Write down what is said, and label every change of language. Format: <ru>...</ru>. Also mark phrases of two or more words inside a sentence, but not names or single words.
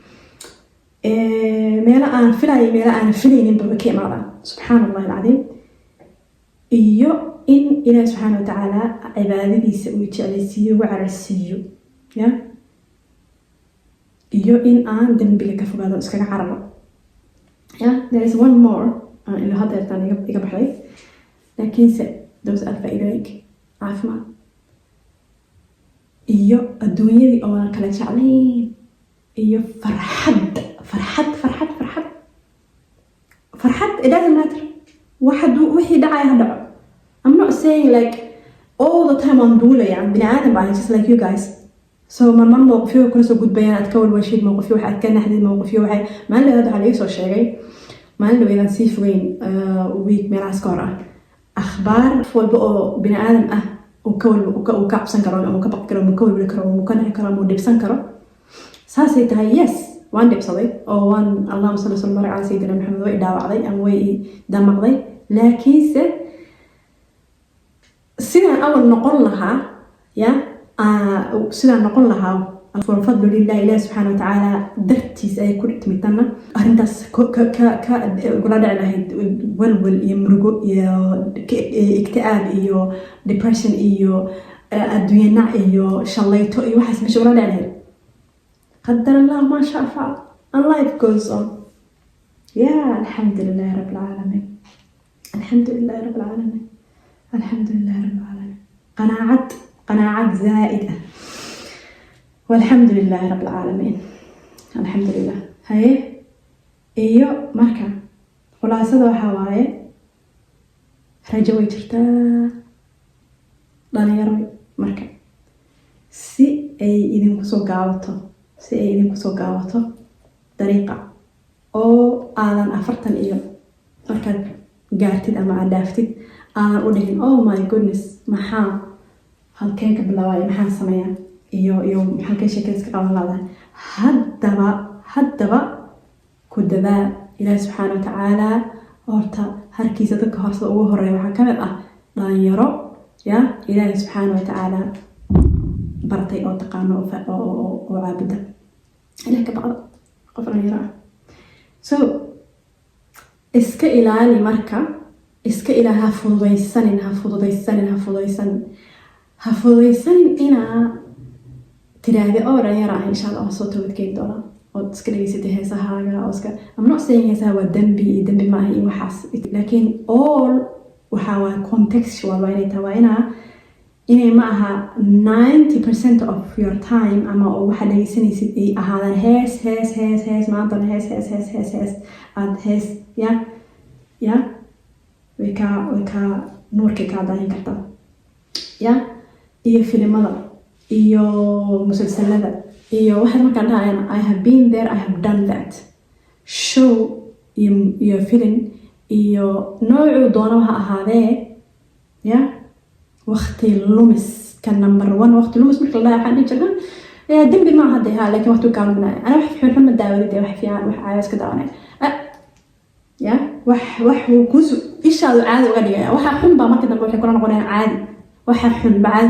<so>meelo aan filayo meelo aan filayninba ka imaadaan</so> <ar>سبحان الله العظيم.</ar> <so>iyo in ilaahay</so> <ar>سبحانه وتعالى</ar> <so>cibaadadiisa uu jeclaysiiyo ugu cararsiiyo iyo in aan dembiga ka fogaado iskaga cararo.</so> <en>there is one more</en> <so>ila haddeertaan iga baxday laakiinse</so> <en>those are</en> <so>faa'iidooyinka caafimaad iyo adduunyadii oo aan kala jeclayn iyo farxad.</so> <en>it doesn't matter</en> <so>wixii dhacaya ha dhaco.</so> <en>I'm not saying like all the time</en> <so>waan duulaya bini aadam baa</so> <en>just like you guys</en> <so>so marmar mowqifyo kula soo gudbayaan aad ka walwashid mowqifyo waxaad ka naxdid mowqifyo waxay maalin dhawaad waxaa laga soo sheegay maalin dhawaadaan sii fogeyn week meelahaas ka hor ah akhbaar walba oo bini aadam ah uu ka cabsan karo ama ka baqi karo ama ka walwali karo ama ka naxi karo ama dhibsan karo saasay tahay yes waan dhibsaday oo waan</so> <ar>اللهم صل وسلم بارك على سيدنا</ar> <so>maxamed way dhaawacday ama way damaqday laakiinse sidaan awal noqon lahaa ya sidaan noqon lahaa</so> <ar>فضل لله</ar> <so>ilaah</so> <ar>سبحانه وتعالى</ar> <so>dartiis ay ku timidana arrintaas kula dhici lahayd walwal iyo murugo iyo igtiaab iyo depression iyo adduunye nac iyo shallayto iyo waxaas meesha ula dhici lahayd</so> <ar>قدر الله ما شاء فعل</ar> <en>and life goes on</en> <ar>ya الحمد لله رب العالمين الحمد لله رب العالمين الحمد لله رب العالمين alxamdulilahi rabbil caalamiin</ar> <so>qanaacad zaa'id ah</so> <ar>والحمد لله رب العالمين الحمد لله هاي</ar> <so>iyo marka khulaasada waxa waaye rajo way jirtaa dhalinyaro marka si ay idinku soo gaabato dariiqa oo aadan 40 iyo markaad gaartid ama aad dhaaftid aadan u dhigin</so> <en>oh my goodness</en> <so>maxaa halkeen ka bilaabay maxaan sameeyaa iyo halkay sheekayska qaban lahayd haddaba ku dadaal ilaahi</so> <ar>سبحانه وتعالى</ar> <so>horta harkiisa dadka horsada ugu horeeya waxaa ka mid ah dhalinyaro ya ilaahi</so> <ar>سبحانه وتعالى</ar> <so>bartay oo taqaano oo caabida ilaah ka baqda qof dhalinyaro ah so iska ilaali marka iska ilaali ha fududaysanin inaa tiraahdo oo dhalinyaro ah</so> <ar>إن شاء الله</ar> <so>soo toobadkeeni doona oo iska dhageysatay heesahaaga oo iska</so> <en>I'm not saying</en> <so>heesaha waa dembi maaha iyo waxaas laakiin all waxaa waa contextual waa inay tahay waa inay ma aha</so> <en>90% of your time</en> <so>ama oo waxaa dhageysanaysid ay ahaadaan hees maantana hees aad hees ya way ka nuurkay kaa daahin kartaa ya iyo filimada iyo musalsalada iyo waxaad markaan dhahayana</so> <en>I have been there I have done that</en> <so>show iyo film iyo noocuu doona ha ahaadee ya waqti lumis ka number 1 waqti lumis marka la dhahay waxaan dhihi jirnaa dembi maaha hadda haa laakiin waqti kaa luminaya ana wax xun ma daawadid wax fiican wax caayo iska daawanay ya wax uu kusu ishaadu caadi uga dhigaya waxa xun baa marka dambe waxay kula noqonayaan caadi waxa xun baa caadi</so>